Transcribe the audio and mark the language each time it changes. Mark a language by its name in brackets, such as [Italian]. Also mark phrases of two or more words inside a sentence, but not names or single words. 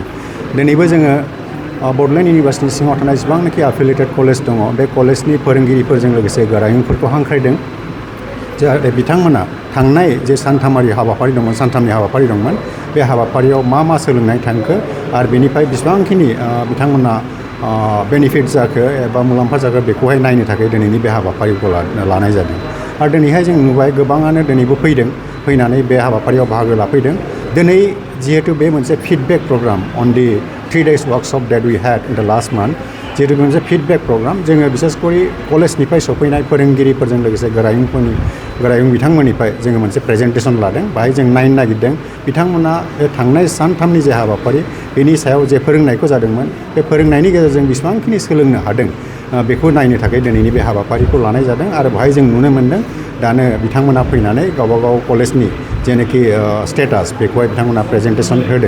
[Bodo] दिनैबो जोङो बड'लेण्ड इउनिभारसिटिनि सिङाव थानाय जेसेबांनाखि एफिलिएटेड कलेज दङ बे कलेजनि फोरोंगिरिफोरजों लोगोसे गोरायुंफोरखौ हांख्रायदों जाहाथे बिथांमोना थांनाय जे सानथामनि हाबाफारि दंमोन बे हाबाफारियाव मा सोलोंनाय थांखो आरो बेनिफ्राय बेसेबांखिनि बिथांमोना बेनिफिट जाखो एबा मुलाम्फा जाखो बेखौहाय नायनो थाखाय दिनैनि बे हाबाफारिखौ लानाय जादों। आरो दिनैहाय जों नुबाय गोबाङानो दिनैबो फैनानै बे हाबाफारियाव बाहागो लाफैदों। दिनै जिहेतु बे मोनसे [English] feedback program on the 3 days workshop that we had in the last month [Bodo] जिहेतु मोनसे [English] feedback program [Bodo] जोङो बिसेसकरि कलेजनिफ्राय सफैनाय फोरोंगिरिफोरजों लोगोसे गोरायुं बिथांमोननिफ्राय जोङो मोनसे प्रेजेन्टेसन लादों। बाहाय जों नायनो नागिरदों बिथांमोना बे थांनाय सानथामनि जे हाबाफारि बेनि सायाव जे फोरोंनायखौ जादोंमन बे फोरोंनायनि गेजेरजों बेसेबांखिनि सोलोंनो हादों बेखौ नायनो थाखाय दिनैनि बे हाबाफारिखौ लानाय जादों आरो बाहाय जों नुनो मोन्दों दानो बिथांमोना फैनानै गावबागाव कलेजनि जेनाखि स्टेटास बेखौहाय बिथांमोना प्रेजेन्टेसन होदों।